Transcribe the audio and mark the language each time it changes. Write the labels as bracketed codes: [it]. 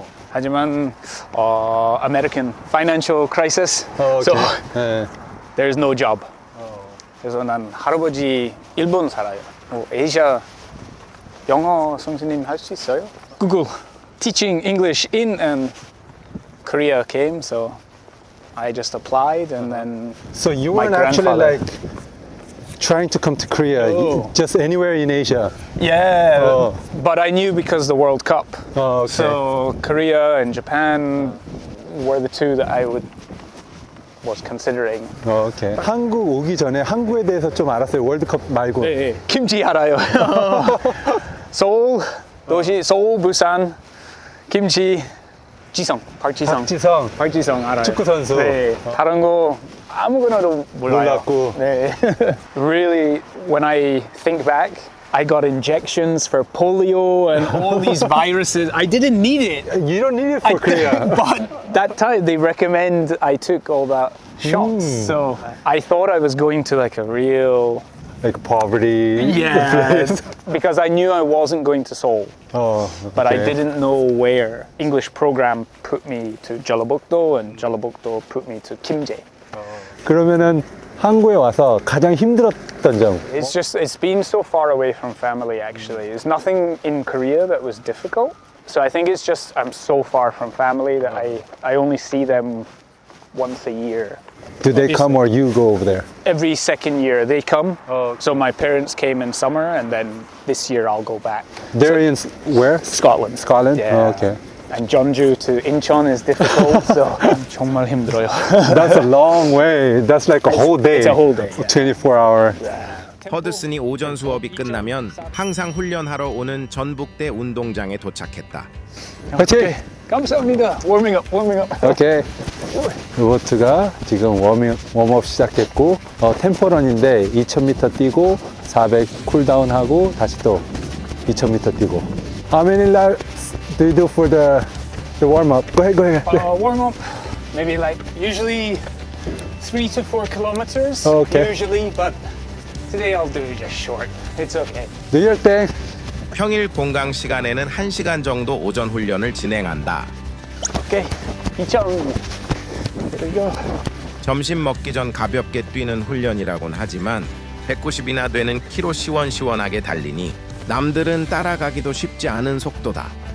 [ko] 하지만 [en] American financial crisis, so [ko] 네. [en] there's no job. [ko] 그래서 난 할아버지 일본 살아요. 아시아 영어 선생님 할 수 있어요? [en] Google teaching English in and Korea came, so I just applied and then So you my weren't actually grandfather- trying to come to Korea, Oh. just anywhere in Asia. Yeah, Oh. but I knew because the World Cup. Okay. So Korea and Japan were the two that I was considering. [ko] 오케이. 한국 오기 전에 한국에 대해서 좀 알았어요. 월드컵 말고. 네, 김치 알아요. 서울, 도시 서울, 부산, 김치, 지성, 박지성. 박지성 알아요. 축구 선수. 네, 다른 거 아무거나도 몰라요. 몰랐고. 네. [en] Really, when I think back, I got injections for polio and all these viruses. I didn't need it. You don't need it for Korea. But that time they recommend I took all that shots. So I thought I was going to like a real Like poverty. yes, because I knew I wasn't going to Seoul, but I didn't know where. English program put me to Jeollabuk-do and Jeollabuk-do put me to Kimjae. 그러면은 한국에 와서 가장 힘들었던 점. It's been so far away from family actually. There's nothing in Korea that was difficult. So I think it's just I'm so far from family that I only see them once a year. Do they come or you go over there? Every second year they come. So my parents came in summer and then this year I'll go back. They're in where? Scotland. Scotland? Yeah. Okay. And Jeonju to Incheon is difficult, so [ko] 정말 힘들어요. [en] That's a long way. That's like a whole day. It's a whole day. 24 hour. [ko] 허드슨이 오전 수업이 끝나면 항상 훈련하러 오는 전북대 운동장에 도착했다. 그렇지? 감사합니다. [en] Warming up. [ko] 오케이. 로버트가 지금 웜업 시작했고 템포런인데 2000m 뛰고 400 쿨다운하고 다시 또 2000m 뛰고. [en] How many laps do you do for the warm up? Go ahead. Warm up, maybe like usually 3 to 4 kilometers. Okay. Usually, but today I'll do it just short. It's okay. Do your thing. [ko] 평일 공강 시간에는 1시간 정도 오전 훈련을 진행한다. [en] Okay. 2,000. There we go. [ko] 점심 먹기 전 가볍게 뛰는 훈련이라곤 하지만 190이나 되는 키로 시원시원하게 달리니 남들은 따라가기도 쉽지 않은 속도다.